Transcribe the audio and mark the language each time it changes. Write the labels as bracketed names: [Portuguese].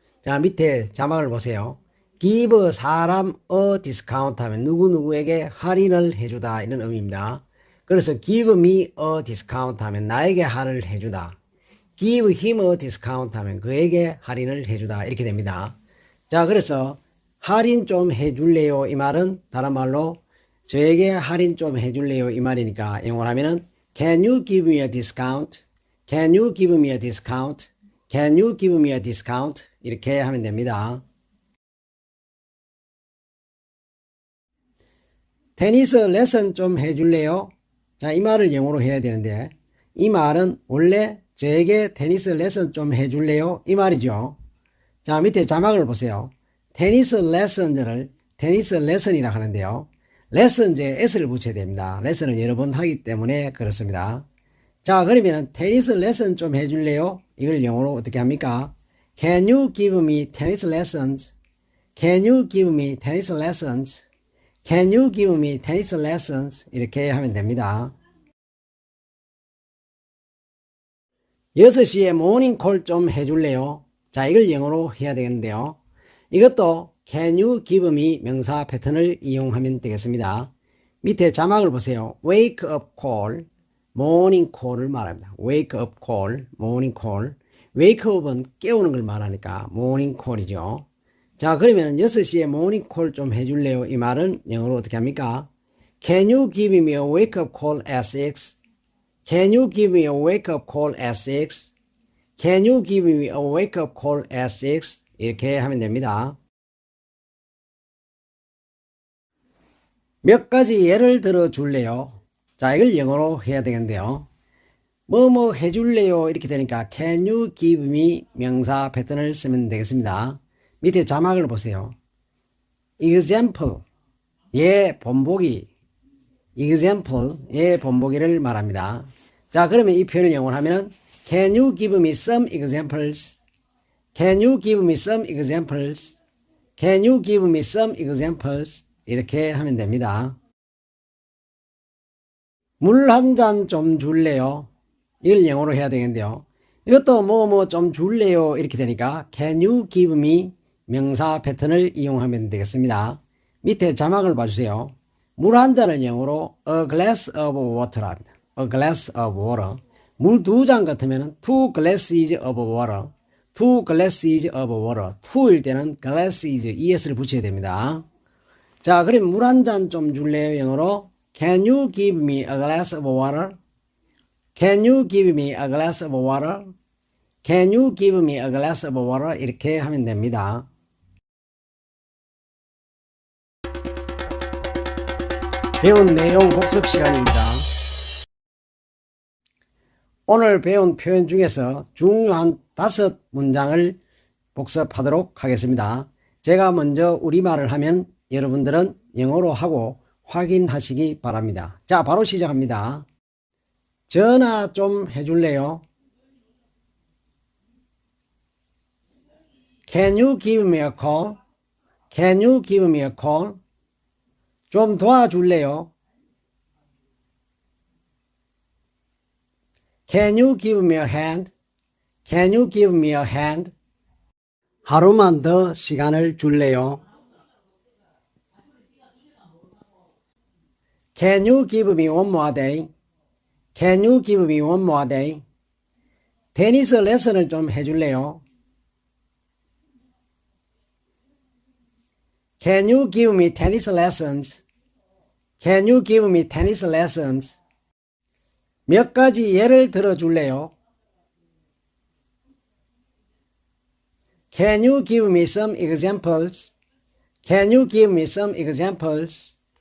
[Korean] 자, 밑에 자막을 보세요. give 사람 a discount 하면 누구누구에게 할인을 해주다 이런 의미입니다. 그래서 [English] give me a discount [Korean] 하면 나에게 할인을 해주다. [English] give him a discount [Korean] 하면 그에게 할인을 해주다 이렇게 됩니다. 자, 그래서 할인 좀 해줄래요 이 말은 다른 말로 저에게 할인 좀 해줄래요 이 말이니까 영어로 하면은 [English] Can you give me a discount? Can you give me a discount? Can you give me a discount? [Korean] 이렇게 하면 됩니다. 테니스 레슨 좀 해줄래요? 자, 이 말을 영어로 해야 되는데 이 말은 원래 저에게 테니스 레슨 좀 해줄래요? 이 말이죠. 자, 밑에 자막을 보세요. 테니스 레슨을 테니스 레슨이라고 하는데요. 레슨제 s를 붙여야 됩니다. 레슨을 여러 번 하기 때문에 그렇습니다. 자, 그러면 테니스 레슨 좀 해줄래요? 이걸 영어로 어떻게 합니까? [English] Can you give me tennis lessons? Can you give me tennis lessons? Can you give me tennis lessons? [Korean] 이렇게 하면 됩니다. 6시에 모닝콜 좀 해줄래요? 자, 이걸 영어로 해야 되겠는데요. 이것도 [English] Can you give me [Korean] 명사 패턴을 이용하면 되겠습니다. 밑에 자막을 보세요. [English] Wake up call, morning call을 [Korean] 말합니다. [English] Wake up call, morning call. [Korean] Wake up은 깨우는 걸 말하니까 morning call이죠. 자, 그러면 6시에 morning call 좀 해줄래요? 이 말은 영어로 어떻게 합니까? [English] Can you give me a wake up call at 6? Can you give me a wake up call at 6? Can you give me a wake up call at 6? [Korean] 이렇게 하면 됩니다. 몇 가지 예를 들어 줄래요? 자, 이걸 영어로 해야 되겠는데요. 뭐 해줄래요? 이렇게 되니까 [English] Can you give me [Korean] 명사 패턴을 쓰면 되겠습니다. 밑에 자막을 보세요. example, 예 본보기, example, 예 본보기를 말합니다. 자, 그러면 이 표현을 영어로 하면은 [English] Can you give me some examples? Can you give me some examples? Can you give me some examples? [Korean] 이렇게 하면 됩니다. 물 한 잔 좀 줄래요? 이걸 영어로 해야 되겠는데요. 이것도 뭐 좀 줄래요? 이렇게 되니까 [English] Can you give me [Korean] 명사 패턴을 이용하면 되겠습니다. 밑에 자막을 봐주세요. 물 한 잔을 영어로 [English] a glass of water [Korean] 라 합니다. [English] a glass of water. [Korean] 물 2잔 같으면 [English] two glasses of water. two glasses of water. [Korean] two일 때는 glasses, es를 붙여야 됩니다. 자, 그럼 물 한 잔 좀 줄래요? [English] 영어로 Can you give me a glass of water? Can you give me a glass of water? Can you give me a glass of water? [Korean] 이렇게 하면 됩니다. 배운 내용 복습 시간입니다. 오늘 배운 표현 중에서 중요한 5문장을 복습하도록 하겠습니다. 제가 먼저 우리말을 하면 여러분들은 영어로 하고 확인하시기 바랍니다. 자, 바로 시작합니다. 전화 좀 해줄래요? [English] Can you give me a call? Can you give me a call? [Korean] 좀 도와줄래요? [English] Can you give me a hand? Can you give me a hand? [Korean] 하루만 더 시간을 줄래요? [English] Can you give me one more day? Can you give me one more day? [Korean] 테니스 레슨을 좀 해줄래요? [English] Can you give me tennis lessons? Can you give me tennis lessons? [Korean] 몇 가지 예를 들어줄래요? [English] Can you give me some examples? Can you give me some examples?